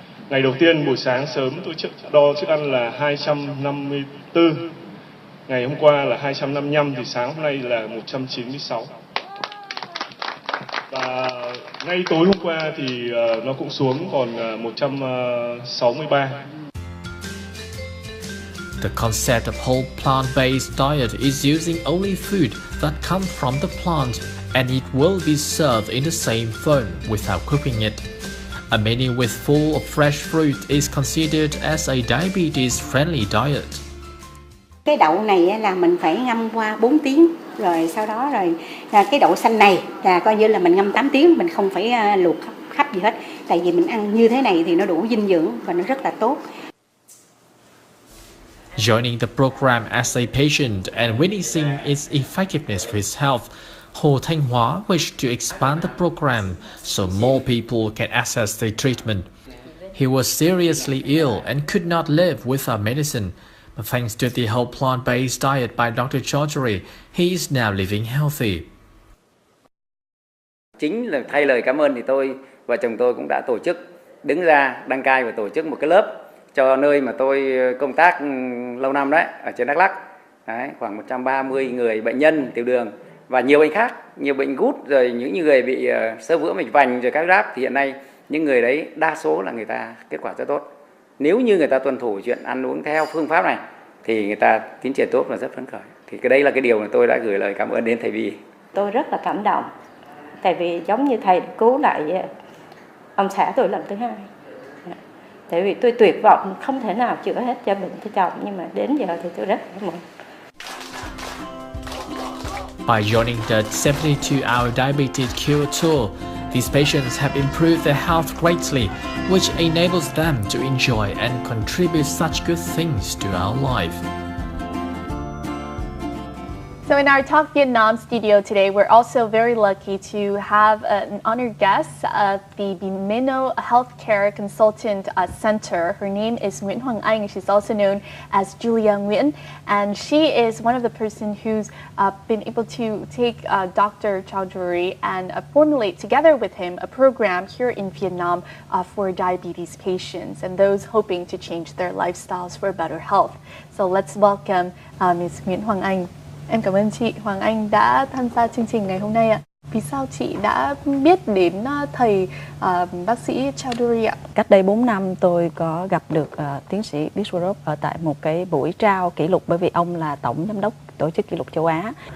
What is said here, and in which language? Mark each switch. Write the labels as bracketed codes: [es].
[vi] Ngày đầu tiên buổi sáng sớm tôi đo chức ăn là 254, ngày hôm qua là 255 thì sáng hôm nay là 196. Và ngay tối hôm qua thì nó cũng xuống còn 163. [en] The concept of whole plant-based diet is using only food that come from the plant, and it will be served in the same form without cooking it. A menu with full of fresh fruit is considered as a diabetes-friendly diet. [vi] Cái đậu này là mình phải ngâm qua 4 tiếng, rồi sau đó cái đậu xanh này là coi như là mình ngâm 8 tiếng, mình không phải luộc khắp gì hết. Tại vì mình ăn như thế này thì nó đủ dinh dưỡng và nó rất là tốt. [en] Joining the program as a patient and witnessing its effectiveness for his health, Hồ Thanh Hóa wished to expand the program so more people can access the treatment. He was seriously ill and could not live without medicine, but thanks to the whole plant-based diet by Dr. Chaudhary, he is now living healthy. [vi] Chính là thay lời cảm ơn thì tôi và chồng tôi cũng đã tổ chức đứng ra đăng cai và tổ chức một cái lớp cho nơi mà tôi công tác lâu năm đấy, ở trên Đắk Lắk. Đấy, khoảng 130 người bệnh nhân tiểu đường và nhiều bệnh khác, nhiều bệnh gút, rồi những người bị xơ vữa mạch vành rồi các giáp, thì hiện nay những người đấy đa số là người ta kết quả rất tốt. Nếu như người ta tuân thủ chuyện ăn uống theo phương pháp này thì người ta tiến triển tốt và rất phấn khởi. Thì cái đây là cái điều mà tôi đã gửi lời cảm ơn đến thầy Vi. Tôi rất là cảm động, tại vì giống như thầy cứu lại ông xã tôi lần thứ hai. Tại vì tôi tuyệt vọng không thể nào chữa hết cho bệnh cho chồng, nhưng mà đến giờ thì tôi rất cảm ơn. [en] By joining the 72-hour diabetes cure tour, these patients have improved their health greatly, which enables them to enjoy and contribute such good things to our life. So in our Talk Vietnam studio today, we're also very lucky to have an honored guest at the Bimino Healthcare Consultant Center. Her name is Nguyễn Hoàng Anh. She's also known as Julia Nguyen, and she is one of the person who's been able to take Dr. Chaudhary and formulate together with him a program here in Vietnam for diabetes patients and those hoping to change their lifestyles for better health. So let's welcome Ms. Nguyễn Hoàng Anh. [vi] Em cảm ơn chị Hoàng Anh đã tham gia chương trình ngày hôm nay ạ. Vì sao chị đã biết đến thầy bác sĩ Chaudhary ạ? Cách đây 4 năm tôi có gặp được tiến sĩ Bishop ở tại một cái buổi trao kỷ lục, bởi vì ông là tổng giám đốc tổ chức kỷ lục châu Á.